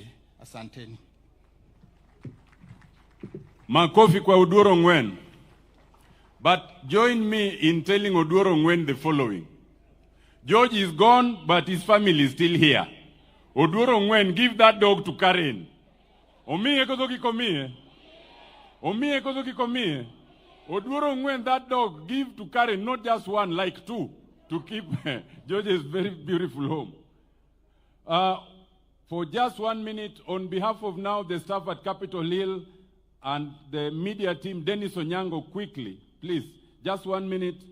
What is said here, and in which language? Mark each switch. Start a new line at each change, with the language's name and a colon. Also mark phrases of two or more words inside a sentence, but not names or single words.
Swahili: Asanteni. Makofi kwa Odour Ongwen.
English: But join me in telling Odour Ongwen the following. George is gone, but his family is still here. Odour Ongwen, give that dog to Karen.
Luo (Kenya and Tanzania): Omiye kozoki komie. Omiye kozoki komie.
English: Odour Ongwen, that dog, give to Karen, not just one, like two, to keep George's very beautiful home. For just 1 minute, on behalf of now the staff at Capitol Hill and the media team, Dennis Onyango, quickly, please, just 1 minute.